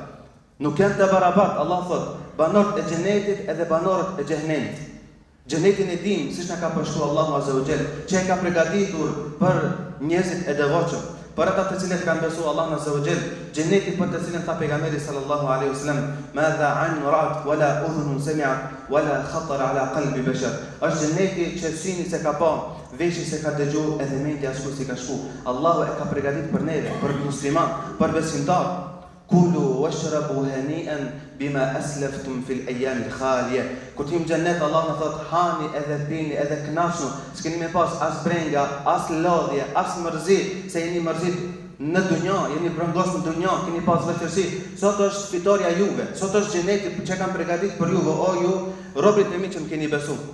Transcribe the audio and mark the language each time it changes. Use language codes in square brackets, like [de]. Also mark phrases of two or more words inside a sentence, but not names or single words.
[sq] Nuk janë të barabartë, Allah thot, banorët e xhenetit edhe banorët e xhehenemit. Xhenetin e dim, siç na ka përshkruar Allahu [ar] عز وجل, [sq] që e ka përgatitur për njerëzit e devotshëm, për ata të cilët kanë besuar Allahun [ar] عز وجل. [sq] Xheneti për të cilën tha pejgamberi [ar] صلى الله عليه وسلم, "ما عين رأت ولا أذن سمعت ولا خطر على قلب بشر." [sq] Është xheneti që syni se ka pa, veshi se ka dëgjuar edhe mendja askush si ka shku. Allahu e ka përgatitur për neve, për musliman, për besimtar. [ar] كلوا واشربوا هنيئا بما أسلفتم في الأيام الخالية. [sq] Kur tim xhennet Allah na thot hani edhe pini edhe knashu, s'keni me pas as brenga, as lodhje, as mërzi, se jeni mërzit në dunja, jeni brengos në dunja, keni pas vështirësi. Sot është fitoria juve, sot është xheneti që kanë përgatitur për juve, o ju robrit e mi që më keni besu.